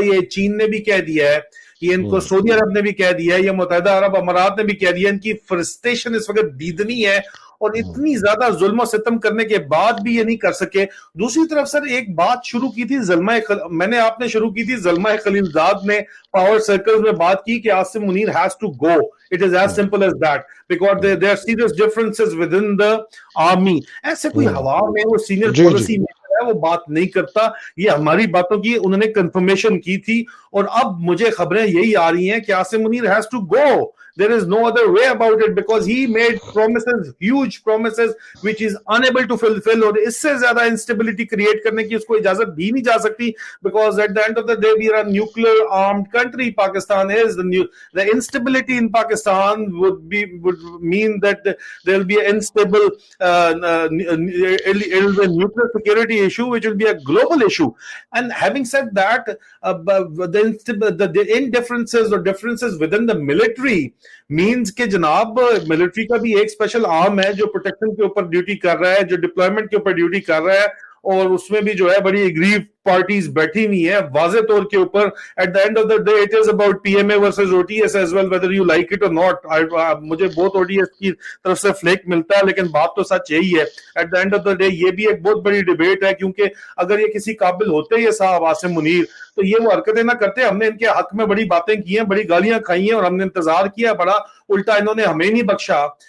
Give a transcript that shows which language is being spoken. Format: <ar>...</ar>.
<ur>یہ چین نے بھی کہہ دیا ہے، یہ ان کو سعودی عرب نے بھی کہہ دیا ہے، یہ متحدہ عرب امارات نے بھی کہہ دیا. ان کی فرسٹریشن اس وقت دیدنی ہے اور اتنی زیادہ ظلم و ستم کرنے کے بعد بھی یہ نہیں کر سکے. دوسری طرف سر ایک بات شروع کی تھی آپ نے شروع کی تھی، زلمہ خلیل زاد نے پاور سرکلز میں بات کی کہ Asim Munir</ur> <en>has to go. It is as simple as that because there are serious differences within the army.</en> <ur>ایسے کوئی ہوا میں وہ سینئر پالیسی میں وہ بات نہیں کرتا. یہ ہماری باتوں کی انہوں نے کنفرمیشن کی تھی اور اب مجھے خبریں یہی آ رہی ہیں کہ Asim Munir</ur> <en>has to go. There is no other way about it because he made promises, huge promises which is unable to fulfill.</en> <ur>اور اس سے زیادہ</ur> <en>instability create</en> <ur>کرنے کی اس کو اجازت دی نہیں جا سکتی</ur> <en>because at the end of the day we are a nuclear armed country. Pakistan is the instability in Pakistan would mean that there will be an unstable it will be a nuclear security issue which will be a global issue. And having said that, the indifferences or differences within the military means</en> <ur>کہ جناب military کا بھی ایک special آرم ہے جو protection کے اوپر duty کر رہا ہے، جو ڈپلائمنٹ کے اوپر ڈیوٹی کر رہا ہے، اور اس میں بھی جو ہے بڑی اگریو پارٹیز بیٹھی ہوئی ہیں واضح طور کے اوپر.</ur> <en>At the end of the day it is about P M A versus O T S as well whether you like it or not.</en> <ur>مجھے بہت او ٹی ایس کی طرف سے فلیک ملتا ہے لیکن بات تو سچ یہی ہے.</ur> <en>at the end of the day</en> <ur>یہ بھی ایک بہت بڑی ڈیبیٹ ہے کیونکہ اگر یہ کسی قابل ہوتے یہ صاحب عاصم منیر تو یہ وہ حرکتیں نہ کرتے. ہم نے ان کے حق میں بڑی باتیں کی ہیں، بڑی گالیاں کھائی ہیں اور ہم نے انتظار کیا بڑا، الٹا انہوں نے ہمیں نہیں بخشا.</ur>